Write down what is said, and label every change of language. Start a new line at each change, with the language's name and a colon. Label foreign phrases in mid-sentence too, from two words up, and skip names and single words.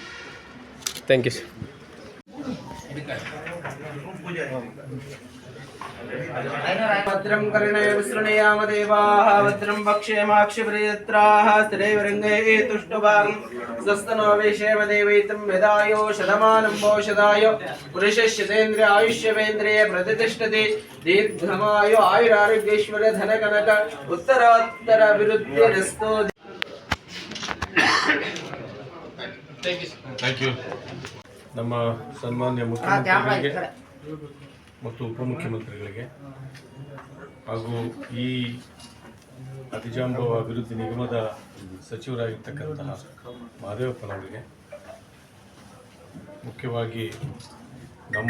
English: thank you sir.
Sanskrit: भद्रं कर्णे विसृणयाम देवाः भद्रं भक्ष्येमाक्षिप्रियत्राः स्थिरैर्वरङ्गैः तुष्टुभागं स्वस्तनो विषेम देवैतं यदायो शतमानं भोषदाय पुरुषश्यतेन्द्रिय आयुष्यवेन्द्रिय प्रतिष्ठति दीर्घमायु आयुरारोग्यैश्वर्य धनकनक उत्तरोत्तर अभिवृद्धिरस्तु.
English: thank you.
Kannada: ನಮ್ಮ ಸನ್ಮಾನ್ಯ ಮುಖ್ಯಮಂತ್ರಿಗಳಿಗೆ ಮತ್ತು ಉಪಮುಖ್ಯಮಂತ್ರಿಗಳಿಗೆ ಹಾಗೂ ಈ ಅತಿಜಾಂಬವ ಅಭಿವೃದ್ಧಿ ನಿಗಮದ ಸಚಿವರಾಗಿರ್ತಕ್ಕಂತಹ ಮಹದೇವಪ್ಪನವರಿಗೆ, ಮುಖ್ಯವಾಗಿ ನಮ್ಮ